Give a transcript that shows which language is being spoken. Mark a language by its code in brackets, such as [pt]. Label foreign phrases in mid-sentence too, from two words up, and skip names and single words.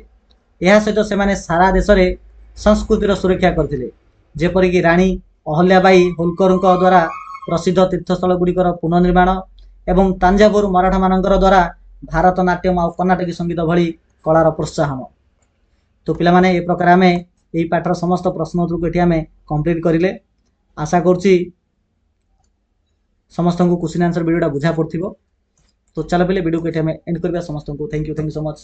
[or] ଏହା ସହିତ ସେମାନେ ସାରା ଦେଶରେ ସଂସ୍କୃତିର ସୁରକ୍ଷା କରିଥିଲେ, ଯେପରିକି ରାଣୀ ଅହଲ୍ୟାବାଇ ହୋଲକରଙ୍କ ଦ୍ୱାରା ପ୍ରସିଦ୍ଧ ତୀର୍ଥସ୍ଥଳଗୁଡ଼ିକର ପୁନର୍ନିର୍ମାଣ ଏବଂ ତାଞ୍ଜାବୁର ମରାଠାମାନଙ୍କର ଦ୍ୱାରା ଭାରତନାଟ୍ୟମ ଆଉ କର୍ଣ୍ଣାଟକୀ ସଙ୍ଗୀତ ଭଳି କଳାର ପ୍ରୋତ୍ସାହନ। ତ ପିଲାମାନେ ଏ ପ୍ରକାର ଆମେ ଏହି ପାଠର ସମସ୍ତ ପ୍ରଶ୍ନ ଉତ୍ତରକୁ ଏଠି ଆମେ କମ୍ପ୍ଲିଟ୍ କରିଲେ। ଆଶା କରୁଛି ସମସ୍ତଙ୍କୁ [en] question answer [or] ଭିଡ଼ିଓଟା ବୁଝା ପଡ଼ିଥିବ। [hi] तो चलो पहले वीडियो को एंड करबा। समस्त को [en] thank you so much.